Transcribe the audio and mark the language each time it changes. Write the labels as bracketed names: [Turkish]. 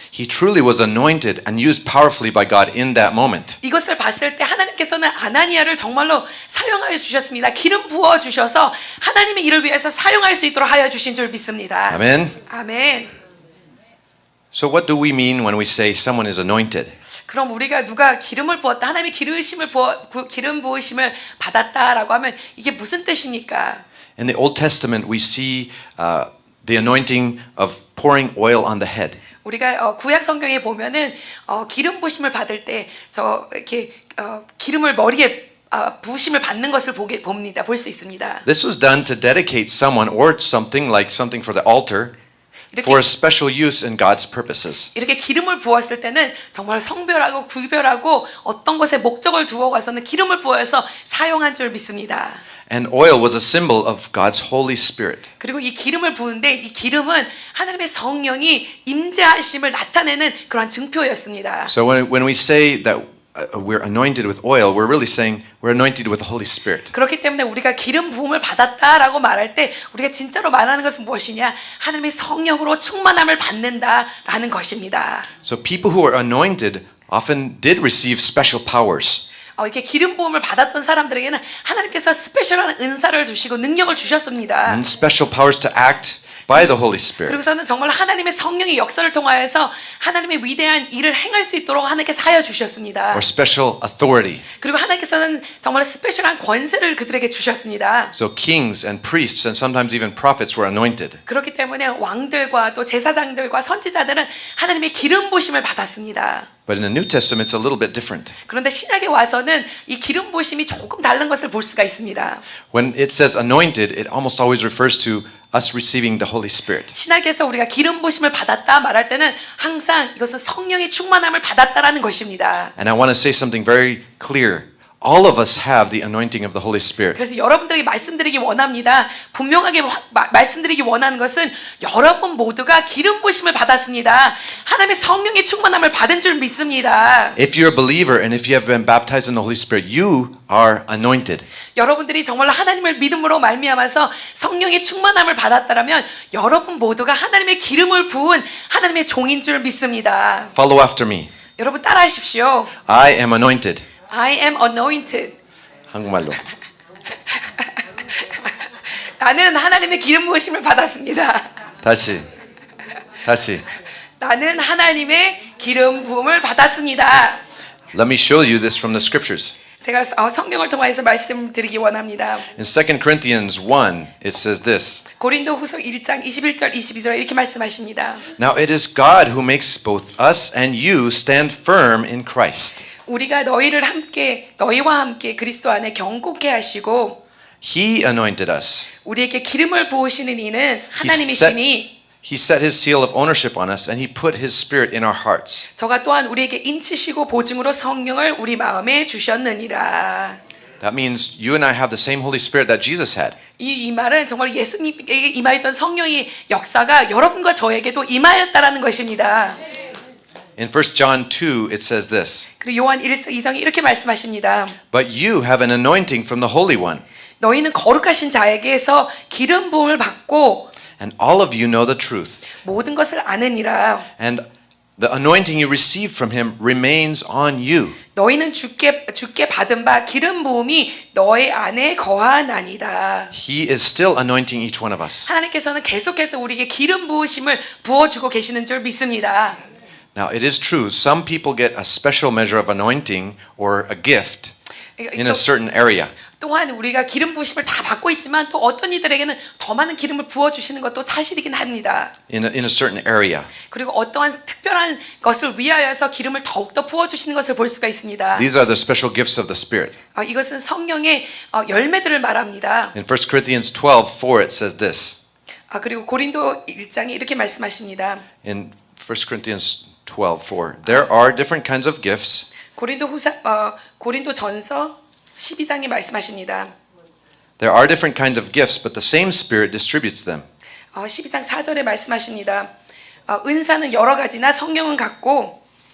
[English] He truly was anointed and used powerfully by God in that moment. [Korean] 이것을 봤을 때 하나님께서는 아나니아를 정말로 사용하여 주셨습니다. 기름 부어 주셔서 하나님의 일을 위해서 사용할 수 있도록 하여 주신 줄 믿습니다. [English] Amen. [Korean] 아멘. [English] So what do we mean when we say someone is anointed? [Korean] 그럼 우리가 누가 기름을 부었다, 하나님의 기름 부으심을 받았다라고 하면 이게 무슨 뜻입니까? [English] In the Old Testament, we see the anointing of pouring oil on the head. [Korean] 우리가 구약 성경에 보면은 기름 부으심을 받을 때 이렇게 기름을 머리에 부으심을 받는 것을 볼 수 있습니다. [English] This was done to dedicate someone or something like something for the altar for a special use in God's purposes. [Korean] 이렇게 기름을 부었을 때는 정말 성별하고 구별하고 어떤 것에 목적을 두어 가서는 기름을 부어서 사용한 줄 믿습니다. [English] And oil was a symbol of God's Holy Spirit. [Korean] 그리고 이 기름을 부은데 이 기름은 하나님의 성령이 임재하심을 나타내는 그런 증표였습니다. [English] So when we say that we're anointed with oil, we're really saying we're anointed with the Holy Spirit. [Korean] 그렇기 때문에 우리가 기름 부음을 받았다라고 말할 때 우리가 진짜로 말하는 것은 무엇이냐? 하나님의 성령으로 충만함을 받는다라는 것입니다. [English] So people who are anointed often did receive special powers. [Korean] 이렇게 기름 부음을 받았던 사람들에게는 하나님께서 스페셜한 은사를 주시고 능력을 주셨습니다. [English] And special powers to act by the Holy Spirit. [Korean] 그리고서는 정말 하나님의 성령의 역사를 통하여서 하나님의 위대한 일을 행할 수 있도록 하나님께서 하여 주셨습니다. [English] Or special authority. [Korean] 그리고 하나님께서는 정말 스페셜한 권세를 그들에게 주셨습니다. [English] So kings and priests and sometimes even prophets were anointed. [Korean] 그렇기 때문에 왕들과 또 제사장들과 선지자들은 하나님의 기름 부으심을 받았습니다. [English] But in the New Testament, it's a little bit different. [Korean] 그런데 신약에 와서는 이 기름 부으심이 조금 다른 것을 볼 수가 있습니다. [English] When it says anointed, it almost always refers to us receiving the Holy Spirit. [Korean] 신약에서 우리가 기름 부으심을 받았다 말할 때는 항상 이것은 성령의 충만함을 받았다라는 것입니다. [English] And I want to say something very clear. All of us have the anointing of the Holy Spirit. [Korean] 그래서 여러분들에게 말씀드리기 원합니다. 분명하게 말씀드리기 원하는 것은 여러분 모두가 기름 부으심을 받았습니다. 하나님의 성령의 충만함을 받은 줄 믿습니다. [English] If you're a believer and if you have been baptized in the Holy Spirit, you are anointed. [Korean] 여러분들이 정말 하나님을 믿음으로 말미암아서 성령의 충만함을 받았다라면 여러분 모두가 하나님의 기름을 부은 하나님의 종인 줄 믿습니다. [English] Follow after me. [Korean] 여러분 따라하십시오. [English] I am anointed. I am anointed. [Korean] 한국말로. 나는 하나님의 기름 부으심을 받았습니다. 다시. 나는 하나님의 기름 부음을 받았습니다. [English] Let me show you this from the scriptures. [Korean] 제가 성경을 통해서 말씀드리기 원합니다. [English] In 2 Corinthians 1, it says this. [Korean] 고린도후서 1장 21절 22절 이렇게 말씀하십니다. [English] Now it is God who makes both us and you stand firm in Christ. [Korean] 우리가 너희와 함께 그리스도 안에 견고케 하시고 [English] He anointed us. [Korean] 우리에게 기름을 부으시는 이는 하나님이시니 [English] He set his seal of ownership on us and he put his spirit in our hearts. [Korean] 저가 또한 우리에게 인치시고 보증으로 성령을 우리 마음에 주셨느니라. [English] That means you and I have the same Holy Spirit that Jesus had. [Korean] 이 말은 정말 예수님에게 임하였던 성령의 역사가 여러분과 저에게도 임하였다라는 것입니다. [English] In 1 John 2, it says this. [Korean] 그리고 요한 1서 2장에 이렇게 말씀하십니다. [English] But you have an anointing from the Holy One. [Korean] 너희는 거룩하신 자에게서 기름 부음을 받고 [English] And all of you know the truth. [Korean] 모든 것을 아느니라. [English] And the anointing you receive from him remains on you. [Korean] 너희는 주께 받은 바 기름 부음이 너희 안에 거하나니다. [English] He is still anointing each one of us. [Korean] 하나님께서는 계속해서 우리에게 기름 부으심을 부어주고 계시는 줄 믿습니다. [English] Now it is true, some people get a special measure of anointing or a gift in a certain area. [Korean] 또한 우리가 기름 부으심을 다 받고 있지만 또 어떤 이들에게는 더 많은 기름을 부어 주시는 것도 사실이긴 합니다. [English] in a certain area. [Korean] 그리고 어떠한 특별한 것을 위하여서 기름을 더욱더 부어 주시는 것을 볼 수가 있습니다. [English] These are the special gifts of the Spirit. [Korean] 이것은 성령의 열매들을 말합니다. [English] In 1 Corinthians 12:4 it says this. [Korean] 그리고 고린도 1장에 이렇게 말씀하십니다. [English] In 1 Corinthians 12:4, there are different kinds of gifts. [Korean] 고린도 전서 12장에 말씀하십니다. [English] There are different kinds of gifts, but the same Spirit distributes them. [Korean] 12장 4절에 말씀하십니다. 은사는 여러 가지나 성령은 같고